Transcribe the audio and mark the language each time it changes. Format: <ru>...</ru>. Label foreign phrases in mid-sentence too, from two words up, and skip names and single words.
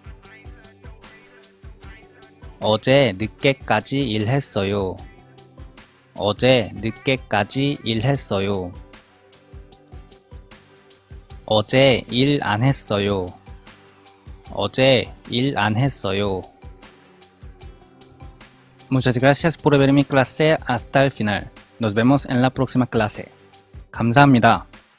<ko>어제 늦게까지 일했어요. 어제 늦게까지 일했어요. 어제 일 안 했어요. 어제 일 안 했어요.</ko> <es>Muchas gracias por ver mi clase hasta el final. Nos vemos en la próxima clase.</es> <ko>감사합니다.</ko>